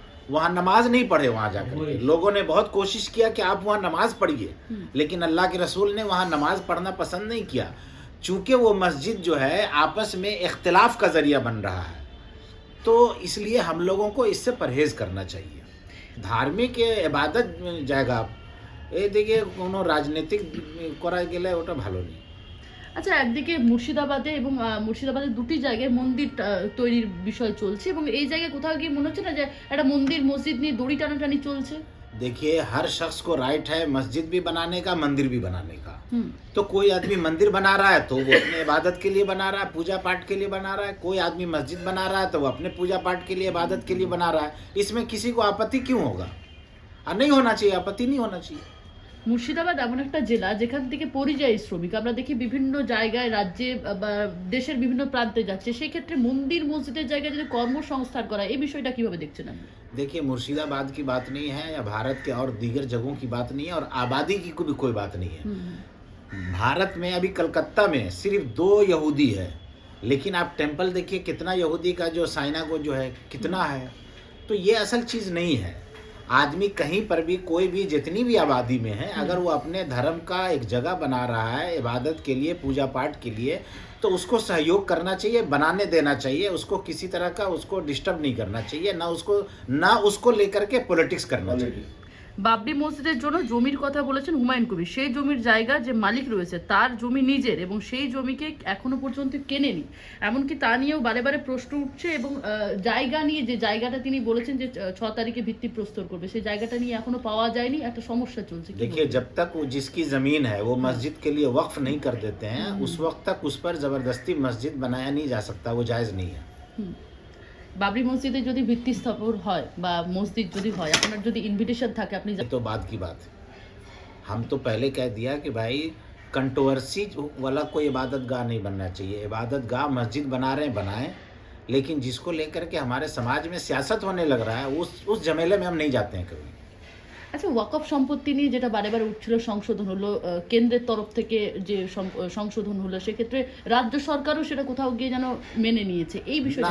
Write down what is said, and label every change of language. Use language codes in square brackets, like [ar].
[hi] वहाँ नमाज नहीं पढ़े, वहाँ जाकर लोगों ने बहुत कोशिश किया कि आप वहाँ नमाज पढ़िए, लेकिन अल्लाह के रसूल ने वहाँ नमाज पढ़ना पसंद नहीं किया, चूँकि वो मस्जिद जो है आपस में इख्तिलाफ का ज़रिया बन रहा है। तो इसलिए हम लोगों को इससे परहेज़ करना चाहिए। धार्मिक इबादत [bn] জায়গা এদিকে কোনো রাজনৈতিক করা গেলে ওটা ভালো নেই। আচ্ছা, একদিকে মুর্শিদাবাদে এবং মুর্শিদাবাদের দুটি জায়গায় মন্দির তৈরির বিষয় চলছে এবং এই জায়গায় কোথাও গিয়ে মনে হচ্ছে না যে একটা মন্দির মসজিদ নিয়ে দড়ি টানাটানি চলছে? [hi] देखिए, हर शख्स को राइट है मस्जिद भी बनाने का, मंदिर भी बनाने का। तो कोई आदमी मंदिर बना रहा है तो वो अपने इबादत के लिए बना रहा है, पूजा पाठ के लिए बना रहा है। कोई आदमी मस्जिद बना रहा है तो वो अपने पूजा पाठ के लिए, इबादत के लिए बना रहा है। इसमें किसी को आपत्ति क्यों होगा? नहीं होना चाहिए, आपत्ति नहीं होना चाहिए। [bn] মুর্শিদাবাদ এমন একটা জেলা যেখান থেকে পরিযায়ী শ্রমিক আমরা দেখি বিভিন্ন জায়গায় রাজ্যে বা দেশের বিভিন্ন প্রান্তে যাচ্ছে, সেই ক্ষেত্রে মন্দির মসজিদের জায়গায় যদি কর্মসংস্থান করা, এই বিষয়টা কিভাবে দেখছেন আপনি? [hi] देखिए, मुर्शिदाबाद की बात नहीं है या भारत के और दीगर जगहों की बात नहीं है और आबादी की भी कोई बात नहीं है। भारत में अभी कलकत्ता में सिर्फ 2 यहूदी है, लेकिन आप टेम्पल देखिए कितना यहूदी का जो साइनागोग जो है कितना है। तो ये असल चीज़ नहीं है। आदमी कहीं पर भी कोई भी जितनी भी आबादी में है, अगर वो अपने धर्म का एक जगह बना रहा है इबादत के लिए, पूजा पाठ के लिए, तो उसको सहयोग करना चाहिए, बनाने देना चाहिए। उसको किसी तरह का उसको डिस्टर्ब नहीं करना चाहिए, ना उसको लेकर के पॉलिटिक्स करना चाहिए। [bn] বাবরি মসজিদের জন্য জমির কথা বলেছেন হুমায়ুন কবির। সেই জমির জায়গা যে মালিক রয়েছে তার জমি নিজের এবং সেই জমিকে এখনো পর্যন্ত কেনেনি, এমনকি তা নিয়েও বারে বারে প্রশ্ন উঠছে এবং জায়গা নিয়ে যে জায়গাটা তিনি বলেছেন যে 6 তারিখে ভিত্তি প্রস্তর করবে, সেই জায়গাটা নিয়ে এখনো পাওয়া যায়নি, একটা সমস্যা চলছে। [hi] देखिए, जब तक वो जिसकी ज़मीन है वो मस्जिद के लिए वक्फ नहीं कर देते हैं, उस वक्त तक उस पर ज़बरदस्ती मस्जिद बनाया नहीं जा सकता, वो जायज़ नहीं है। [bn] বাবরি মসজিদে যদি ভিত্তি স্থাপন হয় বা মসজিদ যদি হয়, আপনার যদি ইনভিটেশন থাকে আপনি [hi] तो बात की बात, हम तो पहले कह दिया कि भाई कंट्रोवर्सी वाला कोई इबादत गाह नहीं बनना चाहिए। इबादत गाह मस्जिद बना रहे हैं बनाएं, लेकिन जिसको लेकर के हमारे समाज में सियासत होने लग रहा है उस झमेले में हम नहीं जाते हैं कभी। [bn] আচ্ছা, ওয়াকফ সম্পত্তি নিয়ে যেটা বারে বারে উঠছিল, সংশোধন হলো, কেন্দ্রের তরফ থেকে যে সংশোধন হলো, সেক্ষেত্রে রাজ্য সরকারও সেটা কোথাও গিয়ে যেন মেনে নিয়েছে, এই বিষয়টা